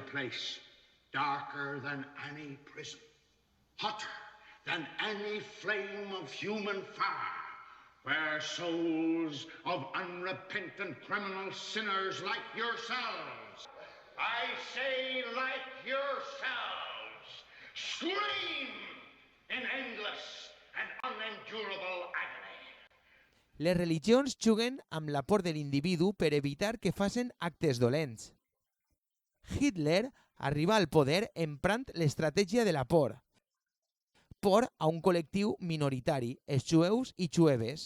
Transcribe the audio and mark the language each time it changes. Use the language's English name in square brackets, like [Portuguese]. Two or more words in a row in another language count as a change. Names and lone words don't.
[English] place darker than any prison, hotter than any flame of human fire, where souls of unrepentant criminal sinners like yourselves, I say like yourselves, scream in endless and unendurable agony. [Catalan] Les religions juguen amb la por de l'individu per evitar que facin actes dolents. Hitler arriba al poder emprant l'estratègia de la por. Por a un col·lectiu minoritari, els jueus i jueves.